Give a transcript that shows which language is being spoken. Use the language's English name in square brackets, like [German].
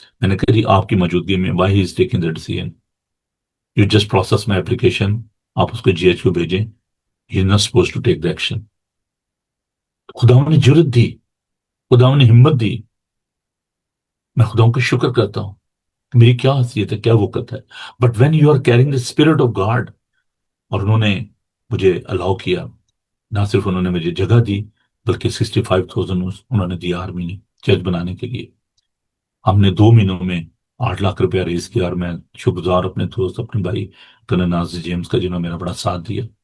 [Urdu] میں نے کہا جی آپ کی موجودگی میں [English] why he is taking the decision, you just process my application, [Urdu] آپ اس کو جی ایچ کو بھیجیں، [English] He is not suppose to take the action. [Urdu] خداوند نے جرت دی، خداوند نے ہمت دی. میں خداوند کا شکر کرتا ہوں کہ میری کیا حیثیت ہے، کیا وقت ہے. [English] But when you are carrying the spirit of God. [Urdu] اور انہوں نے مجھے الاؤ کیا، نہ صرف انہوں نے مجھے جگہ دی بلکہ 65,000 انہوں نے دیا آرمی نے چرچ بنانے کے لیے. ہم نے 2 مہینوں میں 8 لاکھ روپیہ ریز کیا، اور میں شکر گزار اپنے دوست اپنے بھائی کرنل ناصر جیمز کا جنہوں نے میرا بڑا ساتھ دیا.